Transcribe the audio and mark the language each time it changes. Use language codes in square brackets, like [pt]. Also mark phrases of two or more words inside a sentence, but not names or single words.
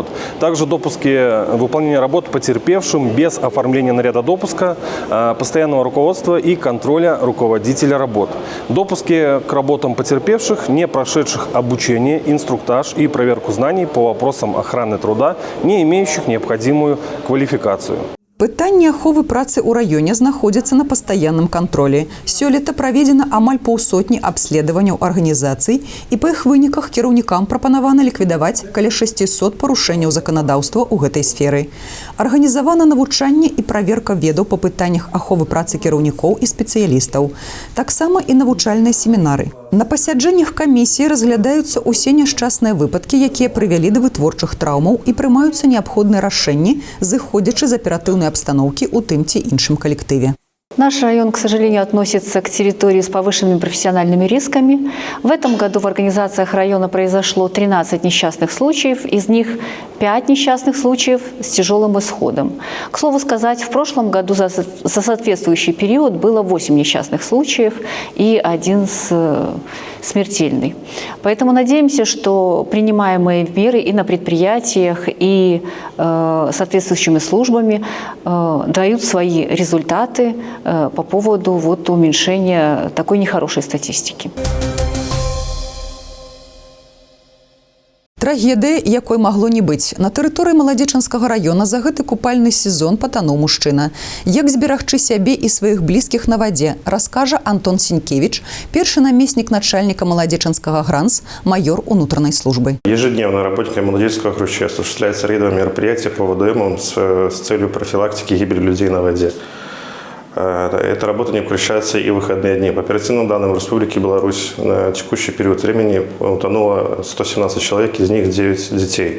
[ru] Также допуски выполнения работ потерпевшим без оформления наряда допуска, постоянного руководства и контроля руководителя работ. Допуски к работам потерпевших, не прошедших обучение, инструктаж и проверку знаний по вопросам охраны труда, не имеющих необходимую квалификацию. [be] Пытанне аховы працы ў раёне знаходзяцца на пастаянным кантролі. Сёлета праведзена амаль паўсотні абследаванняў арганізацый, і па іх выніках кіраўнікам прапанавана ліквідаваць каля 600 парушэнняў заканадаўства ў гэтай сферы. Арганізавана навучанне і праверка ведаў па пытаннях аховы працы кіраўнікоў і спецыялістаў. Таксама і навучальныя семінары. На пасяджэннях камісіі разглядаюцца ўсе няшчасныя выпадкі, якія прывялі да вытворчых траўмаў, і прымаюцца неабходныя рашэнні, зыходзячы з аператыўнай обстановки у тым ці іншым коллективе. [ru] Наш район, к сожалению, относится к территории с повышенными профессиональными рисками. В этом году в организациях района произошло 13 несчастных случаев, из них 5 несчастных случаев с тяжелым исходом. К слову сказать, в прошлом году за соответствующий период было 8 несчастных случаев и 1 смертельный. Поэтому надеемся, что принимаемые меры и на предприятиях, и соответствующими службами дают свои результаты по поводу уменьшения такой нехорошей статистики. [be] Трагедыя, якой магло не быць. На тэрыторыі маладзечанскага раёна за гэты купальны сезон патануў мужчына. Як зберагчы сябе і сваіх блізкіх на вадзе, раскажа Антон Сенькевич, першы намеснік начальника маладзечанскага ГРАНС, майор унутранной службы. [ru] Ежедневно работниками Молодеченского охруща осуществляется рядовое мероприятие по ВДМ с целью профилактики гибели людей на воде. Эта работа не прекращается и в выходные дни. По оперативным данным, в Республике Беларусь на текущий период времени утонуло 117 человек, из них 9 детей.